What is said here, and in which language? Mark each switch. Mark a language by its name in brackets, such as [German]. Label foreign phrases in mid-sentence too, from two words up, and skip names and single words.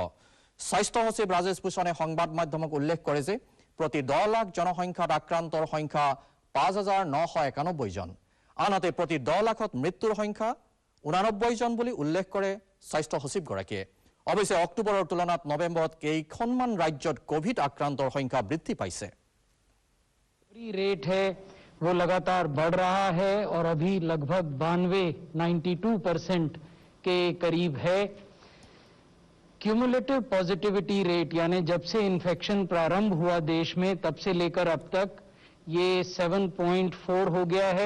[Assamese] স্বাস্থ্য সচিব ৰাজেশ ভূষণে সংবাদ মাধ্যমক উল্লেখ কৰে যে প্ৰতি ১০ লাখ জনসংখ্যাত আক্ৰান্তৰ সংখ্যা ৫,৯৯১ জন। আনহাতে প্ৰতি ১০ লাখত মৃত্যুৰ সংখ্যা ৮৯ জন বুলি উল্লেখ কৰে স্বাস্থ্য সচিবগৰাকীয়ে। অৱশ্যে অক্টোবৰৰ তুলনাত নৱেম্বৰত কেইখনমান ৰাজ্যত কোভিড আক্ৰান্তৰ সংখ্যা বৃদ্ধি পাইছে। [Hindi] रेट है वो लगातार बढ़ रहा है और अभी लगभग 92-92% के करीब है। [English] cumulative positivity rate [Hindi] यानी जब से इन्फेक्शन प्रारंभ हुआ देश में तब से लेकर अब तक ये 7.4 हो गया है।